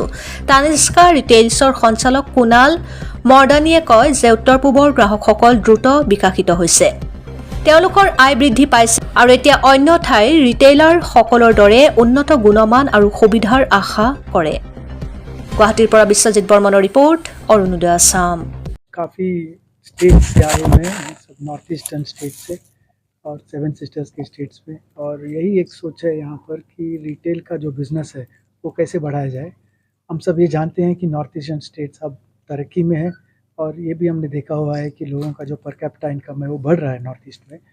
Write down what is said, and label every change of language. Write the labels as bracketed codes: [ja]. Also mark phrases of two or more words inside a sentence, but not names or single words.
[as] তানিষ্কা ৰিটেইলছৰ সঞ্চালক কুণাল মৰ্দানীয়ে কয় যে উত্তৰ পূবৰ গ্ৰাহকসকল দ্ৰুত বিকশিত হৈছে, তেওঁলোকৰ আয় বৃদ্ধি পাইছে আৰু এতিয়া অন্য ঠাইৰ ৰিটেইলাৰসকলৰ দৰে উন্নত গুণমান আৰু সুবিধাৰ আশা কৰে। গুৱাহাটীৰ পৰা বিশ্বজিৎ বৰ্মনৰ ৰিপৰ্ট, অৰুণোদয় আসাম। [hi] काफ़ी स्टेट्स से आए हुए हैं, सब [en] North Eastern state [hi] से और 7 सिस्टर्स के स्टेट्स में, और यही एक सोच है यहाँ पर कि रिटेल का जो बिज़नेस है वो कैसे बढ़ाया जाए। हम सब ये जानते हैं कि [en] North Eastern states [hi] अब तरक्की में है, और ये भी हमने देखा हुआ है कि लोगों का जो [en] per capita income [hi] है वो बढ़ रहा है नॉर्थ ईस्ट में।